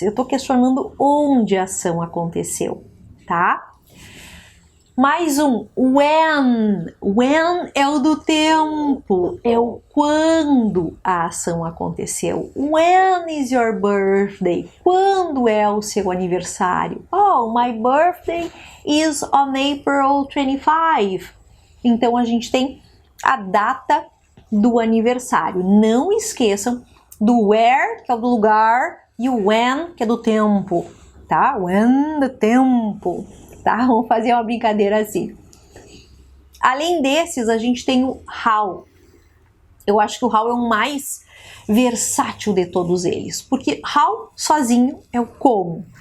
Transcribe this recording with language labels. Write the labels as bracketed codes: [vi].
[pt] Eu estou questionando onde a ação aconteceu, tá? Mais um, when. When é o do tempo, é o quando a ação aconteceu. [en] When is your birthday? [pt] Quando é o seu aniversário? [en] Oh, my birthday is on April 25. [pt] Então a gente tem a data do aniversário. Não esqueçam do where, que é o do lugar, e o when, que é do tempo, tá? When, do tempo. Tá? Vamos fazer uma brincadeira assim. Além desses, a gente tem o how. Eu acho que o how é o mais versátil de todos eles, porque how sozinho é o como.